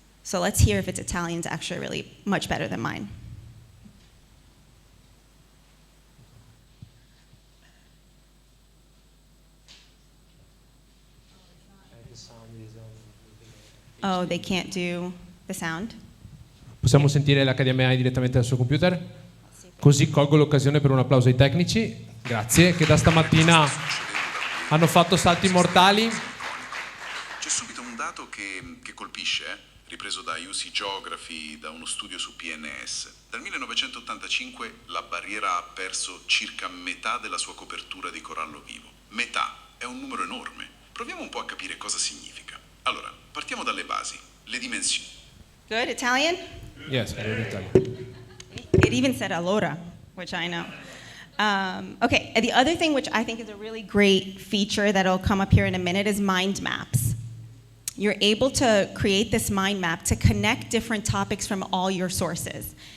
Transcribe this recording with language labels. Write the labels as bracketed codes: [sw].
[en] So let's hear if it's Italian. It's actually really much better than mine. Oh, they can't do the sound? [it] Possiamo sentire l'HDMI direttamente dal suo computer? Così colgo l'occasione per un applauso ai tecnici, grazie, che da stamattina hanno fatto salti mortali. C'è subito un dato che colpisce, ripreso da UC Geography, da uno studio su PNS. Dal 1985 la barriera ha perso circa metà della sua copertura di corallo vivo. Metà è un numero enorme. Proviamo un po' a capire cosa significa. Allora, partiamo dalle basi, le dimensioni. [en] Good, Italian? Yes, I read Italian. It even said allora, which I know. Okay, and the other thing which I think is a really great feature that'll come up here in a minute is mind maps. You're able to create this mind map to connect different topics from all your sources.